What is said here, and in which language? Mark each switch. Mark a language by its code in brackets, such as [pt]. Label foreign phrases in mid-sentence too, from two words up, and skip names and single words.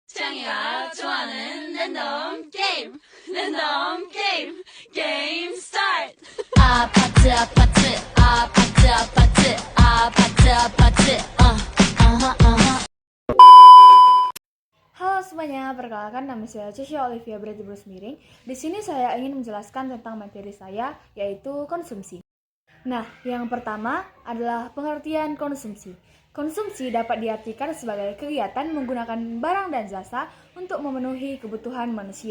[ko] 창이가 좋아하는 [en] random game random game start. [ko] 아파트 아파트 아파트 아파트 아파트 아파트 [id] Halo semuanya, perkenalkan nama saya Cisha Olivia Berarti Brusmiring. Di sini saya ingin menjelaskan tentang materi saya, yaitu konsumsi. Nah, yang pertama adalah pengertian konsumsi. Konsumsi dapat diartikan sebagai kegiatan menggunakan barang dan jasa untuk memenuhi kebutuhan manusia.